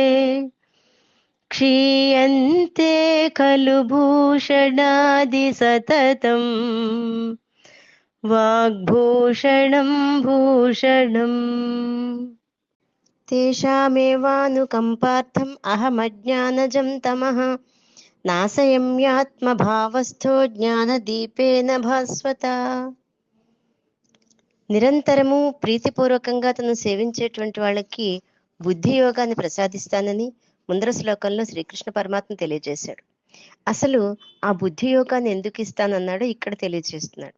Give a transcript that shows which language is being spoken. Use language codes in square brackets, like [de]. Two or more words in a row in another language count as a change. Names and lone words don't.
[sa] क्षीयन्ते खलु भूषणादि सततम् वाग्भूषणं भूषणम् तेषामेवानुकम्पार्थम् अहमज्ञानजं तमः नाशयम्यात्मभावस्थो జ్ఞానదీపేన భాస్వత. [te] నిరంతరము ప్రీతిపూర్వకంగా తను సేవించేటువంటి వాళ్ళకి బుద్ధి యోగాన్ని ప్రసాదిస్తానని ముందర శ్లోకంలో శ్రీకృష్ణ పరమాత్మ తెలియజేశాడు. అసలు ఆ బుద్ధి యోగాన్ని ఎందుకు ఇస్తానన్నాడో ఇక్కడ తెలియజేస్తున్నాడు.